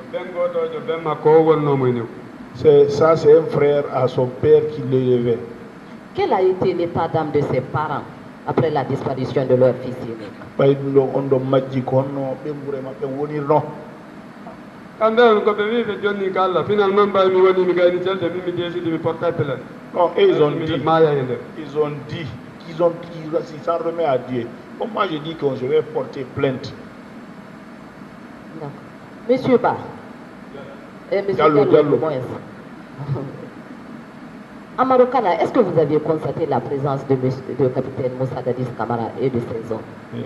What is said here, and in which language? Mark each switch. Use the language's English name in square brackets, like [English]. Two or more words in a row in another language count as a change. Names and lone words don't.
[French] Ça, c'est un frère à son père qui l'élevait. Quel a été l'état d'âme de ses parents après la disparition de leur fils unique? [Fula] kamɓe on koɓe wi ɓe jonni ko Allah finalement mbawi mi woni mi gayni celde min mi décide mi [French] porta plainte. Non, et ils ont dit, [Fula] maya e nder [French] ils s'en remettent à Dieu. Bon, moi je dis que je vais porter plainte. D'accord. Monsieur Ba, Monsieur Diallo. Amadou Kana, est-ce que vous aviez constaté la présence de capitaine Moussa Dadis Camara et de ses hommes?